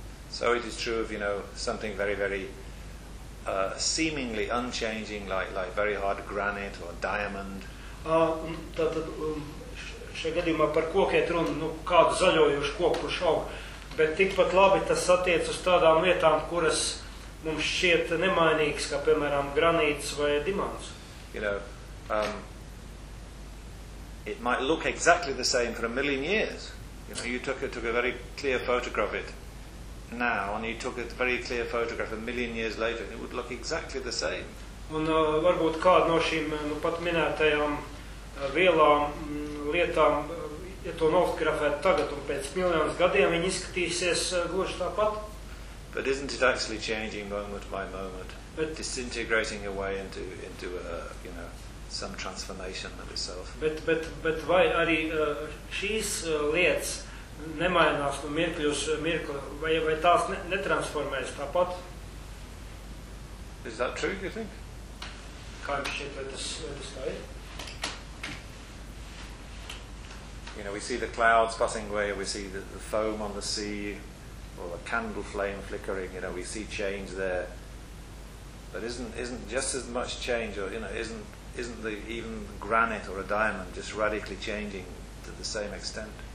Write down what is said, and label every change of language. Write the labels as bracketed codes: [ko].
[en] So it is true of, you know, something very, very seemingly unchanging, like very hard granite or diamond. [lv] Šajā gadījumā par kokiet runa, nu, kādu zaļojušu koku, kurš aug, bet tikpat labi tas attiec uz tādām lietām, kuras mums šķiet nemainīgas, kā, piemēram, granīts vai dimants. [en] You know, it might look exactly the same for 1,000,000 years. You know, you took a very clear photograph of it. Now, and you took a very clear photograph 1,000,000 years later, and it would look exactly the same. [lv] Un varbūt kāda no šīm pat minētajām vielām lietām, ja to nofotografētu tagad un pēc 1,000,000 gadiem, viņi izskatīsies gluži tāpat. [en] But isn't it actually changing moment by moment, but disintegrating away into you know, some transformation of itself? [lv] Bet vai arī šīs lietas nemainās no mirkļu uz mirkli, vai tās netransformējas tāpat? [en] Is that true, you think? [lv] Kā jums šķiet, vai tas tā ir? [en] You know, we see the clouds passing away, we see the foam on the sea, or the candle flame flickering, you know, we see change there. But isn't just as much change, or, you know, isn't the even granite or a diamond just radically changing to the same extent?